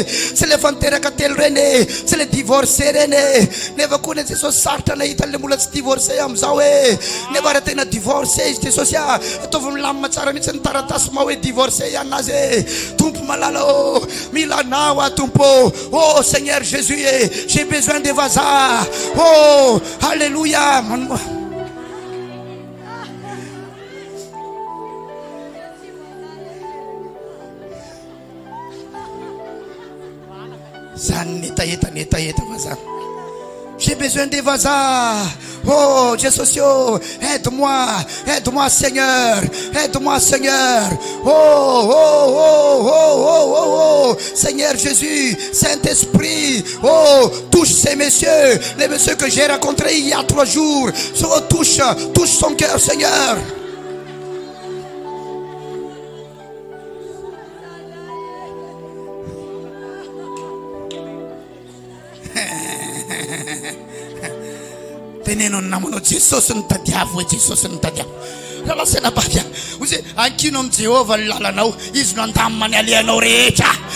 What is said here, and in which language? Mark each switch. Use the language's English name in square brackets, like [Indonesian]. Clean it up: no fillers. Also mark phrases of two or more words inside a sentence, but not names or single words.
[Malagasy] tsy le fanteraka telo reny tsy le divorcé reny nefa koa ne Jesosy sarotra nahita le mbola tsy divorcé amin'izao nefa raha tena divorcé izy Jesosy ataovy milamina tsara mihitsy ny taratasy ma hoe divorcé ihanazy tompo malala milanao tompo [French] Seigneur Jésus j'ai besoin de vazaha alléluia j'ai besoin de vazaha Jésus aide-moi Seigneur Seigneur Jésus Saint-Esprit touche ces messieurs les messieurs que j'ai rencontrés il y a 3 jours touche son cœur Seigneur [Malagasy] teneno namano Jesosy ny tadiavo Jesosy ny tadiavo raha lasana bavy ozy ankino amin'ny Jehovah ny lalanao izy no andamina ny alehanao rehetra